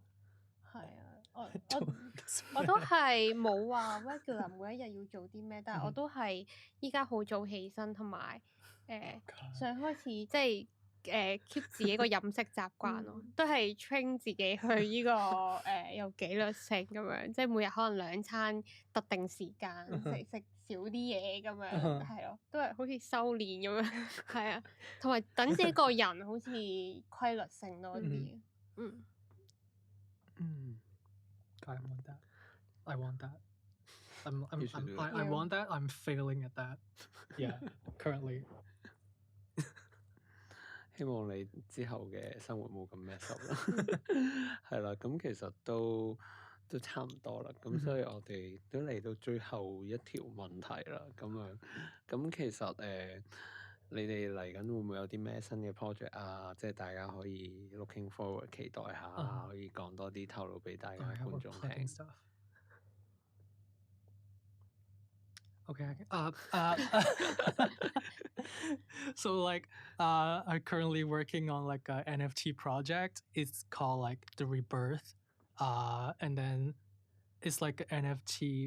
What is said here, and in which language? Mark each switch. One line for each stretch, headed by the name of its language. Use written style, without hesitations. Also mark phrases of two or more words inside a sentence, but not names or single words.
Cantonese: 係啊，我都係冇話 regular 每一日要做啲咩，但係我都係依家好早起身，同埋想開始即係 keep 自己個飲食習慣咯，都係 train 自己去呢個有紀律性咁樣，即係每日可能2餐特定時間食少啲嘢咁樣，係咯，都係好似修練咁樣，係啊，同埋等自己個人好似規律性多啲，
English: I want that. I want that. You should do it. I want that. I'm failing at that. Yeah, currently.
Cantonese: 希望你之後嘅生活冇咁
English: mess up
Cantonese: 啦，係啦，咁其實都差唔多啦，咁所以我哋都嚟到最後一條問題啦，咁樣，咁其實你哋嚟緊會唔會有啲咩新嘅 project 啊？即係大家可以
English: looking forward
Cantonese: 期待下，可以講多啲透露俾大家觀眾聽。
English: Okay. So like, I'm currently working on like a NFT project. It's called like the Rebirth. And then it's like an NFT.